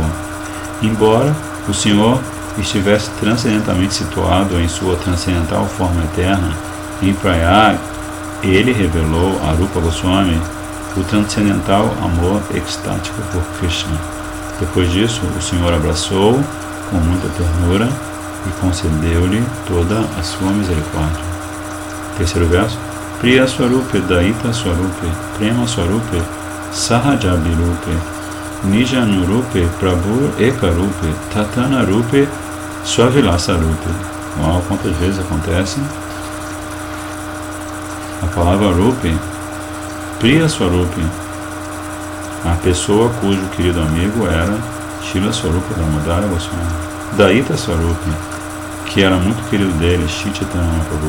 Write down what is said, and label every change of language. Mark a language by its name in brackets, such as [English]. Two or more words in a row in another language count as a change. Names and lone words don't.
[Portuguese] Embora o Senhor estivesse transcendentalmente situado em sua transcendental forma eterna, em Prayag, ele revelou a Rupa Goswami o transcendental amor extático por Krishna. Depois disso, o Senhor abraçou com muita ternura e concedeu-lhe toda a sua misericórdia. Terceiro verso. [Sanskrit] प्रिय स्वरूपे दयित स्वरूपे प्रेम स्वरूपे सहजाभिरूपे निजानुरूपे प्रभुरेकरूपे ततान रूपे स्वविलास रूपे. [Portuguese] Uau, quantas vezes acontece? A palavra Rupe, [Sanskrit] प्रिय स्वरूपे, [Portuguese] a pessoa cujo querido amigo era Srila Swarupa Damodara Goswami. [Sanskrit] दयित स्वरूपे, [Portuguese] que era muito querido dele, Shri Chaitanya Mahaprabhu.